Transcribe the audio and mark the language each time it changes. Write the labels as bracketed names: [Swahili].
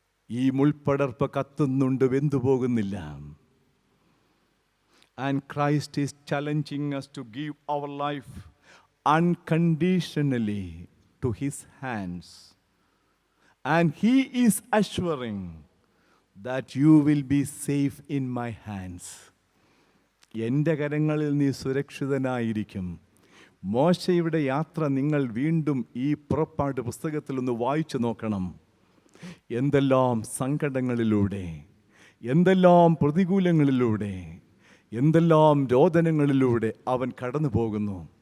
[Malayalam] ഈ മുൾപ്പടർപ്പ് കത്തുന്നുണ്ട്, വെന്തുപോകുന്നില്ല. [English] And Christ is challenging us to give our life unconditionally to His hands. And He is assuring that you will be safe in my hands. [Malayalam] എൻ്റെ കരങ്ങളിൽ നീ സുരക്ഷിതനായിരിക്കും. മോശയുടെ യാത്ര നിങ്ങൾ വീണ്ടും ഈ പുറപ്പാട് പുസ്തകത്തിൽ ഒന്ന് വായിച്ചു നോക്കണം. എന്തെല്ലാം സങ്കടങ്ങളിലൂടെ, എന്തെല്ലാം പ്രതികൂലങ്ങളിലൂടെ, എന്തെല്ലാം രോദനങ്ങളിലൂടെ അവൻ കടന്നു പോകുന്നു.